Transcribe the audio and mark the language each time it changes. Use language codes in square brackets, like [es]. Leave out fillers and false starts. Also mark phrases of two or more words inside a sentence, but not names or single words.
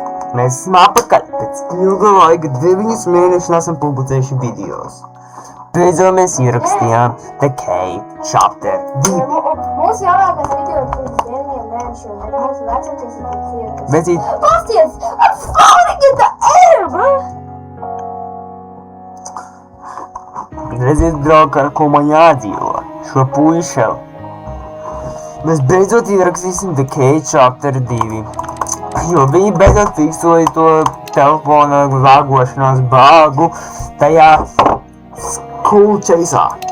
[lv] Mēs esam atpakaļ pēc ilga laika 9 mēnešus esam publicējuši videos. Beidzot mēs ierakstījām The Cave Chapter 2. Mūsu jaunākais video ir pirms 9 mēnešiem, bet mūsu vecākais ir pirms ierakstījām. Vecīt, Pasties! [en] I'm floating in the air, bro! [lv] redziet, draugi, ar ko man jādzīvo, šo puišelu. Mēs beidzot ierakstīsim The Cave Chapter 2, jo viņi beidzot fiksoja to telefona lagošanās bāgu tajā School Chase'ā.